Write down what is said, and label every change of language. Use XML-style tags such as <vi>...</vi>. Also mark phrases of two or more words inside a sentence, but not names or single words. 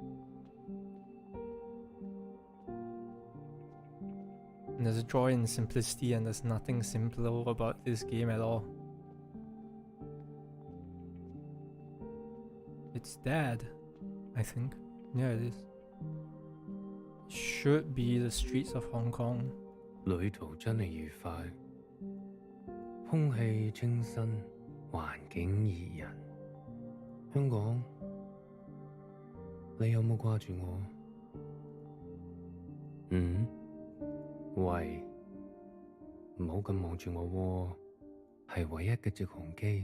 <en>And there's joy in simplicity, and there's nothing simpler about this game at all. It's Dad, I think. Yeah, it is. Should be the streets of Hong Kong.</en> <yue>旅途真係愉快，空氣清新，環境宜人。香港，你有冇掛住我？喂，唔好咁望住我喎，係唯一嘅直航機。</yue>